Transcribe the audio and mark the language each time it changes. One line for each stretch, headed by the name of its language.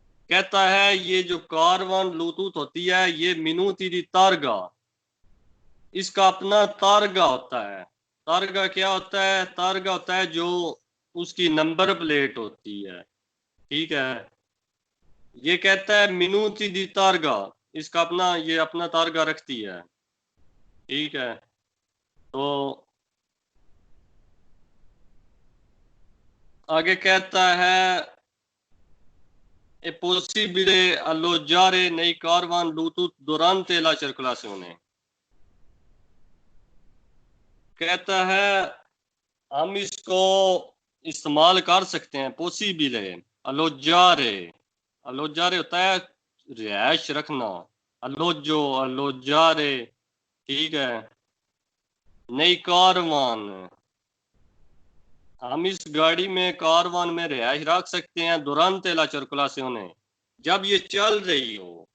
Hindi: कहता है ये जो कारवान ब्लूटूथ होती है ये मिनूती दी तारगा, इसका अपना तारगा होता है। तारगा क्या होता है? तारगा होता है जो उसकी नंबर प्लेट होती है। ठीक है, ये कहता है मिनूती दी तारगा, इसका अपना ये अपना तारगा रखती है। ठीक है, तो आगे कहता है
Italian: è possibile alloggiare nei caravan Bluetooth durante la circolazione।
Hindi: कहता है हम इसको इस्तेमाल कर सकते हैं, पॉसिबल है। अलोजारे, अलोजारे होता है रिहाइश रखना, अलोजो अलोजारे। ठीक है, नई कारवान, हम इस गाड़ी में कारवान में रिहाइश रख सकते हैं दुरांते ला सर्कुलासियोने, जब ये चल रही हो।